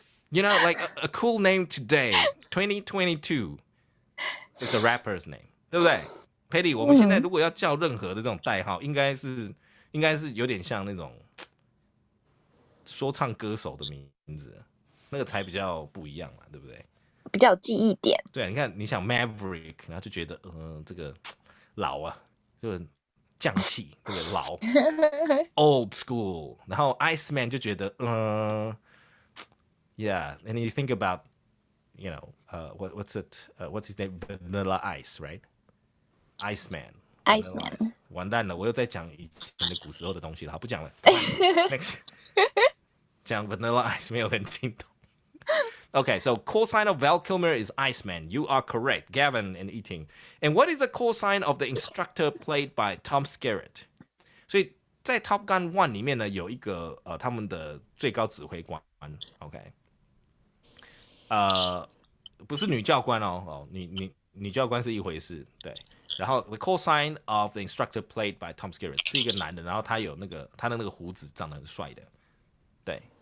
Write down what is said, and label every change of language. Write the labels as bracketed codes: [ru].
[en] You know, like a cool name today, 2022, is a rapper's name, [zh] 对不对 ？Patty， 我们现在如果要叫任何的这种代号，应该是有点像那种说唱歌手的名字，那个才比较不一样嘛，对不对？比较有记忆点。对啊，你看，你想 Maverick， 然后就觉得，这个老啊，就匠气，这个老 old school， 然后 Iceman 就觉得， [en] yeah， and you think about, you know, what's his name? Vanilla Ice, right? Iceman. Iceman [zh] 完蛋了，我又在讲以前的古时候的东西了，好，不讲了。 Next， 讲 Vanilla Ice 没有人听懂。 [en] Okay, so call sign of Val Kilmer is Iceman. You are correct, Gavin and Eating. And what is the call sign of the instructor played by Tom Skerritt? [zh] 所以在 Top Gun 1里面呢，有一个他们的最高指挥官 ，OK， 不是女教官哦，女教官是一回事，对。然后 [en] the call sign of the instructor played by Tom Skerritt [zh] 是一个男的，然后他的那个胡子长得很帅的，对。